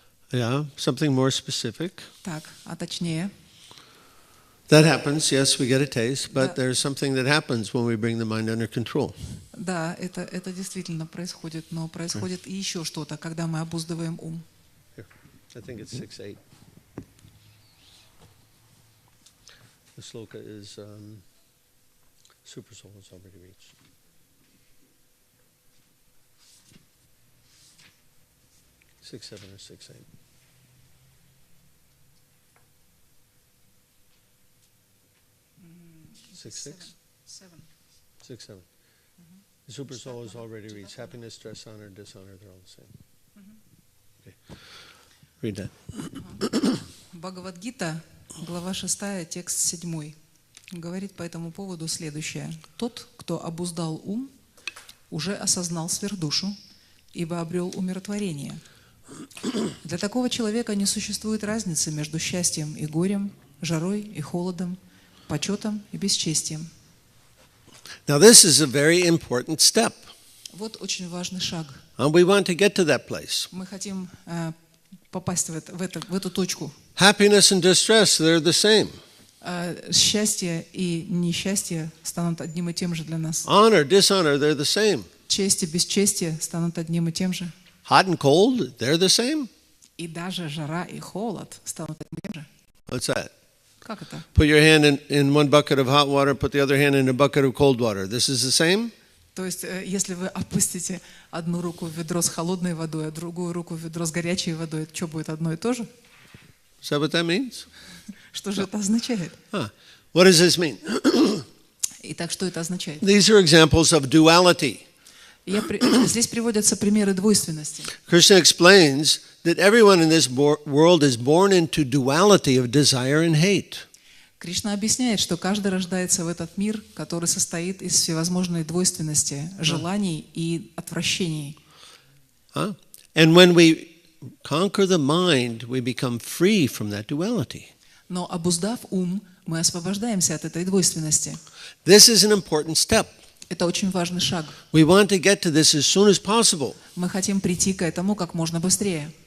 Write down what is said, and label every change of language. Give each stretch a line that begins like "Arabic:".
English: Yeah, something more specific.
Russian: Так, а точнее?
English: That happens, yes, we get a taste, but there's something that happens when we bring the mind under control.
Russian: Да, это действительно происходит, но происходит и еще что-то, когда мы обуздываем ум.
English: Here, I think it's 6-8. The sloka is super soul has already reached. Six, 7 or 6-8. Six, 7. 6-7. The super soul has already reached. Happiness, stress, honor, dishonor, they're all the same. Okay. Read that.
Russian: Бхагавад-гита, глава 6, текст 7, говорит по этому поводу следующее. «Тот, кто обуздал ум, уже осознал сверхдушу, ибо обрел умиротворение. Для такого человека не существует разницы между счастьем и горем, жарой и холодом, почетом и бесчестием».
English: Now this is a very important step.
Russian: Вот очень важный шаг.
English: We want to get to that place.
Russian: Мы хотим попасть в эту точку.
English: Happiness and distress, they're the same.
Russian: Счастье и несчастье станут одним и тем же для нас.
English: Honor, dishonor, they're the same.
Russian: Честь и бесчестие станут одним и тем же.
English: Hot and cold, they're the same.
Russian: И даже жара и холод станут одним и тем же.
English: What's that?
Russian: Как это?
English: Put your hand in one bucket of hot water, put the other hand in a bucket of cold water. This is the same?
Russian: То есть, если вы опустите одну руку в ведро с холодной водой, а другую руку в ведро с горячей водой, это что, будет одно и то же?
English: Is that what that means?
Russian: Что же это означает?
English: What does this mean?
Russian: Итак, что это означает?
English: These are examples of duality.
Russian: Здесь приводятся примеры двойственности.
English: Krishna explains that everyone in this world is born into duality of desire and hate.
Russian: Кришна объясняет, что каждый рождается в этот мир, который состоит из всевозможной двойственности, желаний и отвращений.
English: And when we conquer the mind, we become free from that duality.
Russian: Но обуздав ум, мы освобождаемся от этой двойственности.
English: This is an important step.
Russian: Это очень важный шаг.
English: We want to get to this as soon as possible.
Russian: Мы хотим прийти к этому как можно быстрее.